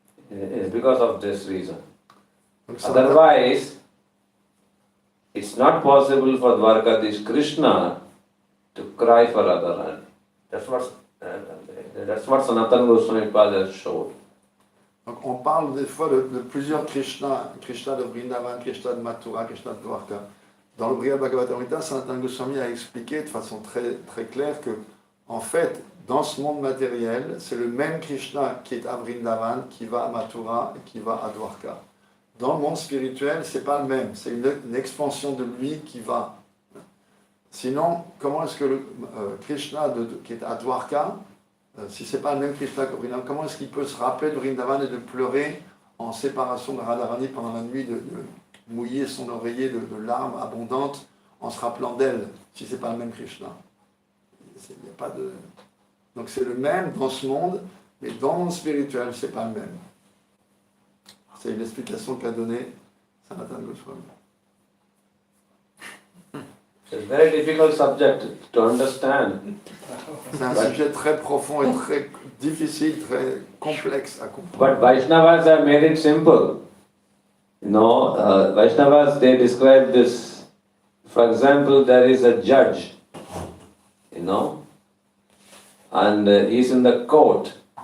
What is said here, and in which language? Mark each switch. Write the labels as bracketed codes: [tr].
[en] It's because of this reason. Otherwise, it's not possible for Dwarkadish Krishna to cry for Radharani. That's what Sanatana Goswami Pada showed. [fr] Donc on parle des fois de plusieurs Krishna, Krishna de Vrindavan, Krishna de Mathura, Krishna de Dwarka. Dans le Brihad Bhagavatamrita, Sanatana Goswami a expliqué de façon très, très claire que, en fait, dans ce monde matériel, c'est le même Krishna qui est à Vrindavan, qui va à Mathura et qui va à Dwarka. Dans le monde spirituel, c'est pas le même, c'est une expansion de lui qui va. Sinon, comment est-ce que le Krishna qui est à Dwarka, si c'est pas le même Krishna que Vrindavan, comment est-ce qu'il peut se rappeler de Vrindavan et de pleurer en séparation de Radharani pendant la nuit, de mouiller son oreiller de larmes abondantes en se rappelant d'elle, si c'est pas le même Krishna? Il n'y a pas de... Donc c'est le même dans ce monde, mais dans le monde spirituel, c'est pas le même. C'est une explication qu'a donnée Sanatana Goswami. [en] It's a very difficult subject to understand. [fr] C'est un sujet très profond et très difficile, très complexe à comprendre. [en] But Vaishnavas have made it simple. Vaishnavas, they describe this. For example, there is a judge, and he's in the court.